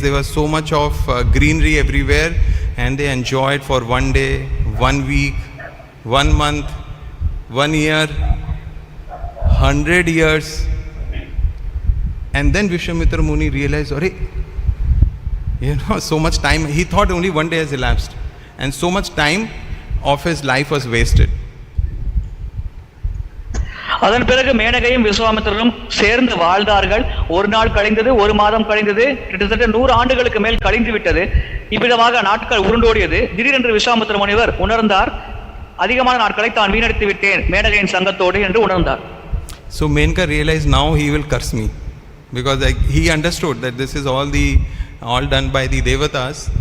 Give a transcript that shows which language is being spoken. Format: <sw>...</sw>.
<en>There was so much of greenery everywhere, and they enjoyed for 1 day, 1 week, 1 month, 1 year, 100 years. And then Vishwamitra Muni realized, so much time. He thought only 1 day has elapsed, and so much time of his life was wasted.</en> <ta>அதன் பிறகு மேனகையும் விஸ்வாமித்திரனும் சேர்ந்து வாழ்ந்தார்கள். ஒரு நாள் கழிந்தது, ஒரு மாதம் கழிந்தது, கிட்டத்தட்ட 100 ஆண்டுகளுக்கு மேல் கழிந்து விட்டது. இவ்விதமாக நாட்கள் உருண்டோடியது. திடீரென்று விஸ்வாமித்திர முனிவர் உணர்ந்தார், அதிகமான நாட்களை தான் வீணடித்து விட்டேன் மேனகையின் சங்கத்தோடு என்று உணர்ந்தார்.</ta> <en>So Menka realized now he will curse me, because he understood that this is all done by the devatas.</en>